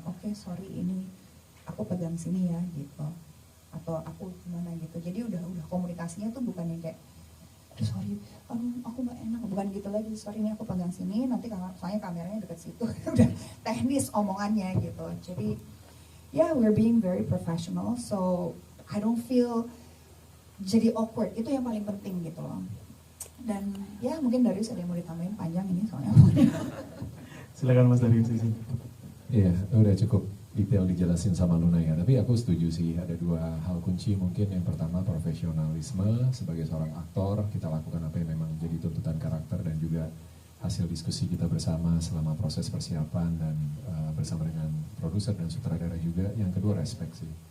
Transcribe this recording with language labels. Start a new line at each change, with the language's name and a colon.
Indonesian: Oke, sorry ini aku pegang sini ya gitu. Atau aku gimana gitu. Jadi udah komunikasinya tuh bukan yang kayak sorry, aku nggak enak, bukan gitu lagi. Sorry ini aku pegang sini, nanti soalnya kameranya dekat situ. Udah teknis omongannya gitu. Jadi
English: yeah, we're being very professional, so I don't feel jadi awkward.
Indonesian: Itu yang paling penting gitu loh. Dan ya mungkin Darius ada yang mau ditambahin, panjang ini soalnya. Silakan Mas Darius di sini. Iya, udah cukup detail dijelasin sama Luna ya. Tapi aku setuju sih, ada dua hal kunci mungkin. Yang pertama profesionalisme sebagai seorang aktor, kita lakukan apa yang memang jadi tuntutan karakter, dan juga hasil diskusi kita bersama selama proses persiapan dan bersama dengan produser dan sutradara juga. Yang kedua respect sih.